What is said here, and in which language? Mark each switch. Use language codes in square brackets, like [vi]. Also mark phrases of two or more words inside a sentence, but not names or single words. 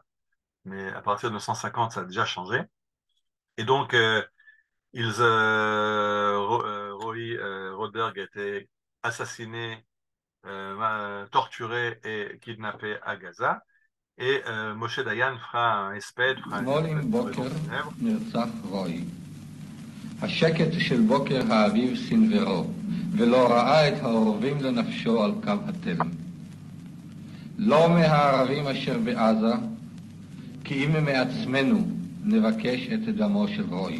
[fr] Mais à partir de 1950, ça a déjà changé. Et donc, Roy Rothberg a été assassiné, torturé et kidnappé à Gaza. Et Moshe Dayan fera un espède, fera une [he] בוקר נרצח רוי. השקט של בוקר האביב סנוורו, ולא ראה את העורבים לנפשו על קו התלם. לא מהערבים אשר בעזה, כי אם מעצמנו נבקש את דמו של רוי.